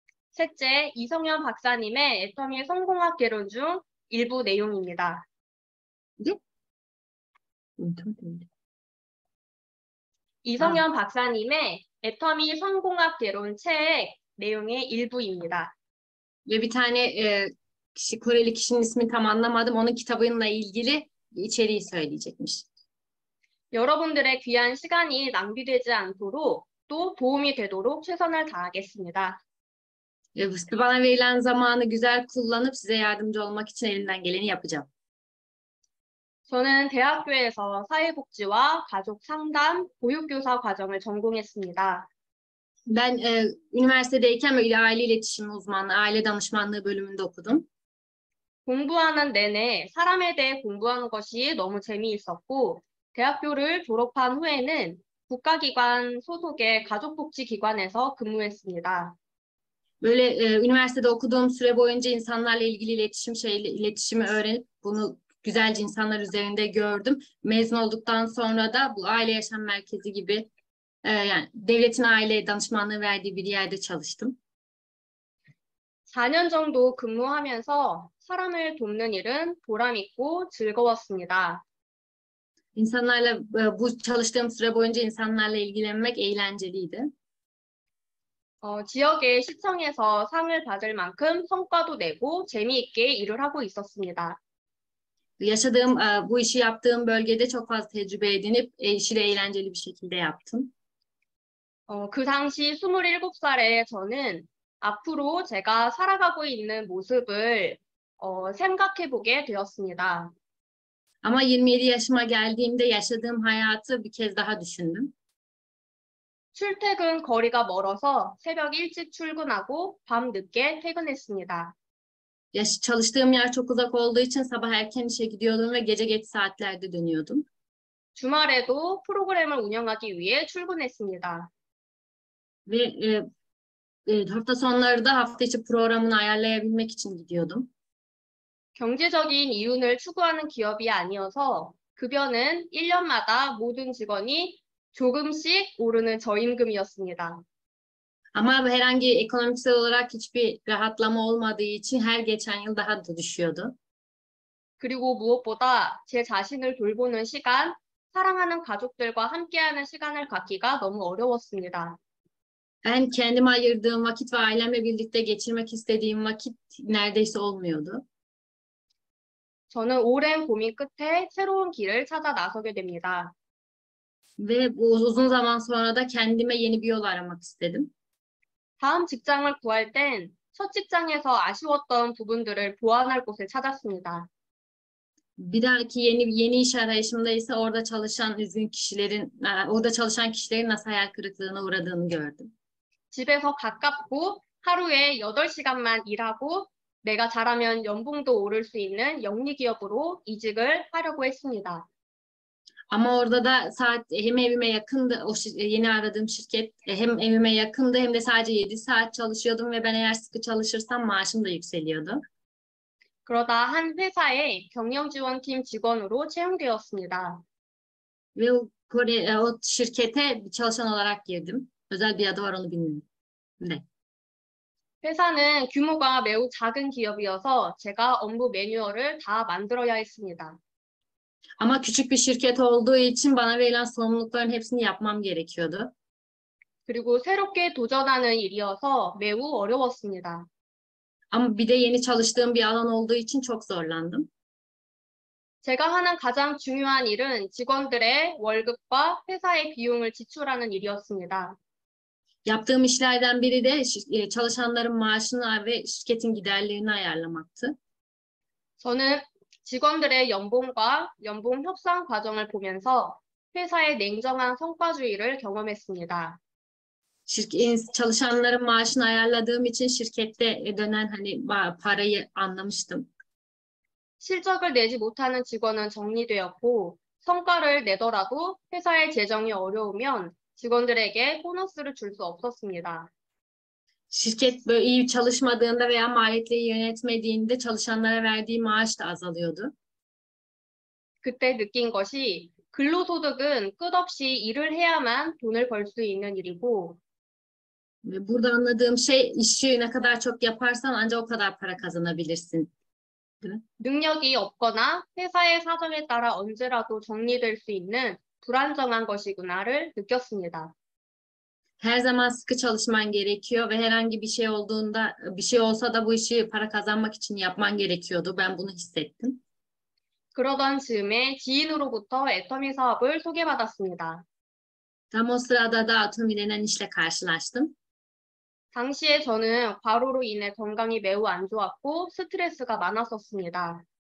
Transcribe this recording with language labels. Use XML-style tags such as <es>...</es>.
<ko>셋째, 이성현 박사님의 애터미 성공학 개론 중 일부 내용입니다.</ko> <tr>Ne?</tr> <ko>이성현 박사님의 애터미 성공학 개론 책 내용의 일부입니다.</ko> <tr>Ve bir tane Koreli kişinin ismini tam anlamadım. Onun kitabıyla ilgili içeriği söyleyecekmiş.</tr> <ko>여러분들의 귀한 시간이 낭비되지 않도록 또 도움이 되도록 최선을 다하겠습니다.</ko> <tr>Bana verilen zamanı güzel kullanıp size yardımcı olmak için elimden geleni yapacağım.</tr> <ko>저는 대학교에서 사회복지와 가족 상담, 보육교사 과정을 전공했습니다.</ko> <tr>Ben üniversitedeyken böyle aile iletişimi uzmanlığı, aile danışmanlığı bölümünde okudum.</tr> <ko>공부하는 내내 사람에 대해 공부하는 것이 너무 재미있었고, 대학교를 졸업한 후에는 국가기관 소속의 가족복지기관에서 근무했습니다.</ko> <tr>Böyle üniversitede okuduğum süre boyunca insanlarla ilgili iletişimi öğrenip bunu güzelce insanlar üzerinde gördüm. Mezun olduktan sonra da bu aile yaşam merkezi gibi yani devletin aile danışmanlığı verdiği bir yerde çalıştım.</tr> <ko>4년 정도 근무하면서 사람을 돕는 일은 보람있고 즐거웠습니다.</ko> <tr>İnsanlarla bu çalıştığım süre boyunca insanlarla ilgilenmek eğlenceliydi.</tr> <ko>지역의 시청에서 상을 받을 만큼 성과도 내고 재미있게 일을 하고 있었습니다.</ko> <tr>Yaşadığım, bu işi yaptığım bölgede çok fazla tecrübe edinip işi de eğlenceli bir şekilde yaptım.</tr> <ko>그 당시 27살의 저는 앞으로 제가 살아가고 있는 모습을 생각해 보게 되었습니다.</ko> <tr>Ama 27 yaşıma geldiğimde yaşadığım hayatı bir kez daha düşündüm.</tr> <ko>출퇴근 거리가 멀어서 새벽 일찍 출근하고 밤 늦게 퇴근했습니다.</ko> <tr>Çalıştığım yer çok uzak olduğu için sabah erken işe gidiyordum ve gece geç saatlerde dönüyordum.</tr> <ko>주말에도 프로그램을 운영하기 위해 출근했습니다.</ko> <tr>Ve hafta sonları da hafta içi programını ayarlayabilmek için gidiyordum.</tr> <ko>경제적인 이윤을 추구하는 기업이 아니어서 급여는 1년마다 모든 직원이 조금씩 오르는 저임금이었습니다.</ko> <tr>Ama herhangi ekonomiksel olarak hiçbir rahatlama olmadığı için her geçen yıl daha da düşüyordu.</tr> <ko>그리고 무엇보다 제 자신을 돌보는 시간, 사랑하는 가족들과 함께하는 시간을 갖기가 너무 어려웠습니다.</ko> <tr>Ben kendime ayırdığım vakit ve ailemle birlikte geçirmek istediğim vakit neredeyse olmuyordu.</tr> <ko>저는 오랜 고민 끝에 새로운 길을 찾아 나서게 됩니다.</ko> <tr>Ve bu uzun zaman sonra da kendime yeni bir yol aramak istedim.</tr> <ko>다음 직장을 구할 땐 첫 직장에서 아쉬웠던 부분들을 보완할 곳을 찾았습니다.</ko> <tr>Bir dahaki yeni iş arayışımda ise orada çalışan kişilerin nasıl hayal kırıklığına uğradığını gördüm.</tr> <ko>집에서 가깝고 하루에 8시간만 일하고 내가 잘하면 연봉도 오를 수 있는 영리기업으로 이직을 하려고 했습니다.</ko> <tr>Ama orada da hem evime yakındı, yeni aradığım şirket hem evime yakındı hem de sadece 7 saat çalışıyordum ve ben eğer sıkı çalışırsam maaşım da yükseliyordu.</tr> <ko>그러다 한 회사의 경영지원팀 직원으로 채용되었습니다.</ko> <tr>Ve o şirkete bir çalışan olarak girdim. Özel bir adı var, onu bilmiyorum. Ne?</tr> <ko>회사는 규모가 매우 작은 기업이어서 제가 업무 매뉴얼을 다 만들어야 했습니다.</ko> <tr>Ama küçük bir şirket olduğu için bana verilen sorumlulukların hepsini yapmam gerekiyordu.</tr> <ko>그리고 새롭게 도전하는 일이어서 매우 어려웠습니다.</ko> <tr>Ama bir de yeni çalıştığım bir alan olduğu için çok zorlandım.</tr> <ko>제가 하는 가장 중요한 일은 직원들의 월급과 회사의 비용을 지출하는 일이었습니다.</ko> <tr>Yaptığım işlerden biri de çalışanların maaşını ve şirketin giderlerini ayarlamaktı.</tr> <ko>저는 직원들의 연봉과 연봉 협상 과정을 보면서 회사의 냉정한 성과주의를 경험했습니다.</ko> <tr>Çalışanların maaşını ayarladığım için şirkette dönen parayı anlamıştım.</tr> <ko>실적을 내지 못하는 직원은 정리되었고 성과를 내더라도 회사의 재정이 어려우면 직원들에게 보너스를 줄 수 없었습니다.</ko> <tr>Şirket böyle iyi çalışmadığında veya maliyetleri yönetmediğinde çalışanlara verdiği maaş da azalıyordu.</tr> <ko>그때 느낀 것이 근로소득은 끝없이 일을 해야만 돈을 벌 수 있는 일이고</ko> <tr>Burada anladığım şey, işi ne kadar çok yaparsan ancak o kadar para kazanabilirsin.</tr> <ko>능력이 없거나 회사의 사정에 따라 언제라도 정리될 수 있는 불안정한 것이구나를 느꼈습니다.</ko> <tr>Her zaman sıkı çalışman gerekiyor ve herhangi bir şey olduğunda, bir şey olsa da bu işi para kazanmak için yapman gerekiyordu. Ben bunu hissettim.</tr> <ko>그러던 즈음에 지인으로부터 애터미 사업을 소개받았습니다.</ko> <tr>Tam o sırada da Atomi denen işle karşılaştım.</tr> <ko>당시에 저는 과로로 인해 건강이 매우 안 좋았고 스트레스가 많았었습니다.</ko>